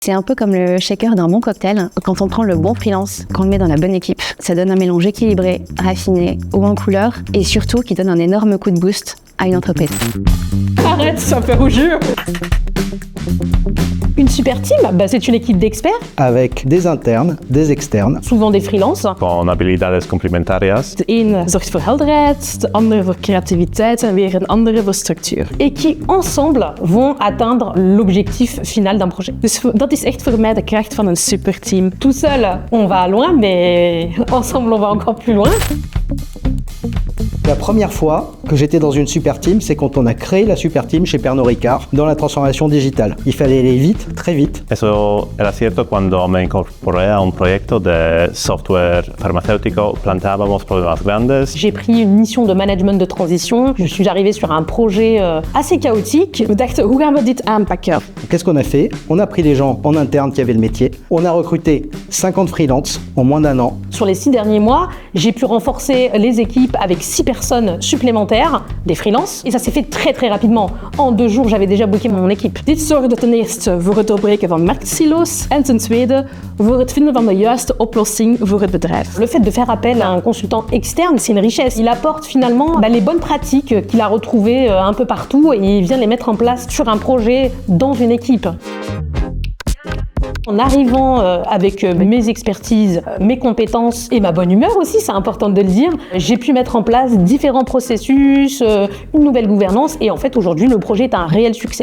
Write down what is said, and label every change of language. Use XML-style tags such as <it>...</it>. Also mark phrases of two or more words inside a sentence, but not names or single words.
<fr>C'est un peu comme le shaker d'un bon cocktail. Quand on prend le bon freelance, qu'on le met dans la bonne équipe, ça donne un mélange équilibré, raffiné, haut en couleur et surtout qui donne un énorme coup de boost à une entreprise. Arrête, ça fait rougir. Une</fr> <en>super team,</en> <fr>c'est une équipe d'experts. Avec des internes, des externes. Souvent des freelances.</fr> <es>Con habilidades complementarias.</es> <nl>De een zorgt voor helderheid, de andere voor creativiteit en weer een andere voor structuur.</nl> <fr>Et qui, ensemble, vont atteindre l'objectif final d'un projet.</fr> <nl>Dus dat is echt voor mij de kracht van een superteam.</nl> <fr>Tout seul, on va loin, mais ensemble, on va encore plus loin. La première fois que j'étais dans une</fr> <en>super team,</en> <fr>c'est quand on a créé la</fr> <en>super team</en> <fr>chez Pernod Ricard dans la transformation digitale. Il fallait aller vite, très vite.</fr> <es>Eso era cierto cuando me incorporé a un proyecto de software farmacéutico. Planteábamos problemas grandes.</es> <fr>J'ai pris une mission de management de transition. Je suis arrivée sur un projet assez chaotique.</fr> <nl>We dachten, hoe gaan we dit aanpakken?</nl> <fr>Qu'est-ce qu'on a fait? On a pris des gens en interne qui avaient le métier. On a recruté 50 freelances en moins d'un an. Sur les 6 derniers mois, j'ai pu renforcer les équipes avec 6 personnes supplémentaires, des freelances. Et ça s'est fait très très rapidement. En 2 jours, j'avais déjà booké mon équipe.</fr> <nl>Dit zorgde ten eerste voor het doorbreken van marktsilo's en ten tweede voor het vinden van de juiste oplossing voor het bedrijf.</nl> <fr>Le fait de faire appel à un consultant externe, c'est une richesse. Il apporte finalement les bonnes pratiques qu'il a retrouvées un peu partout et il vient les mettre en place sur un projet dans une équipe. En arrivant avec mes expertises, mes compétences et ma bonne humeur aussi, c'est important de le dire, j'ai pu mettre en place différents processus, une nouvelle gouvernance et en fait aujourd'hui le projet est un réel succès.</fr>